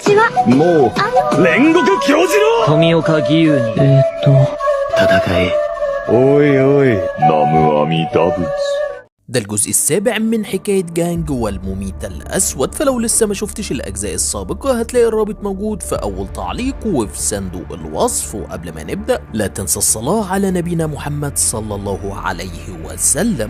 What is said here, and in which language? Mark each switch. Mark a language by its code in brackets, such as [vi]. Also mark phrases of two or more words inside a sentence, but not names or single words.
[ja] もう煉獄教授の富岡義勇に戦え。おいおい、南無阿弥陀仏。 [ar] ده الجزء السابع من حكاية جانج والمميت الأسود، فلو لسه ما شفتش الأجزاء السابقة هتلاقي الرابط موجود في أول تعليق وفي صندوق الوصف. وقبل ما نبدأ لا تنسى الصلاة على نبينا محمد صلى الله عليه وسلم.